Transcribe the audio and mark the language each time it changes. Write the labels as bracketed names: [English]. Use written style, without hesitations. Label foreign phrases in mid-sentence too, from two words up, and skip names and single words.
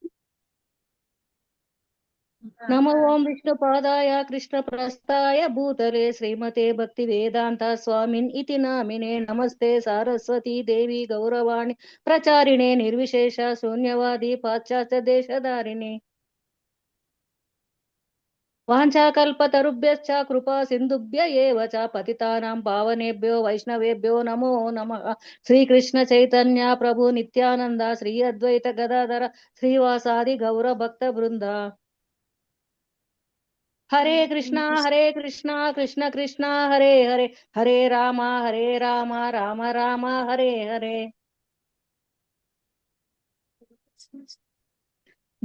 [Sanskrit] నమో ఓం విష్ణుపాదాయ కృష్ణ ప్రస్థాయ భూతలే శ్రీమతే భక్తి వేదాంత స్వామిన్ ఇతి నామినే. నమస్తే సారస్వతీ దేవి గౌరవాణి ప్రచారిణే నిర్విశేష శూన్యవాది పాశ్చాత్య దేశధారిణి. వాంఛాకల్పతరుభ్యశ్చ కృపా సింధుభ్య ఏవ చ పతితానాం పావనేభ్యో వైష్ణవేభ్యో నమో నమః. శ్రీకృష్ణ చైతన్య ప్రభు నిత్యానంద శ్రీ అద్వైత గదాధర శ్రీవాసాది గౌర భక్త బృంద. హరే కృష్ణ కృష్ణ కృష్ణ హరే హరే, హరే రామ రామ రామ హరే హరే.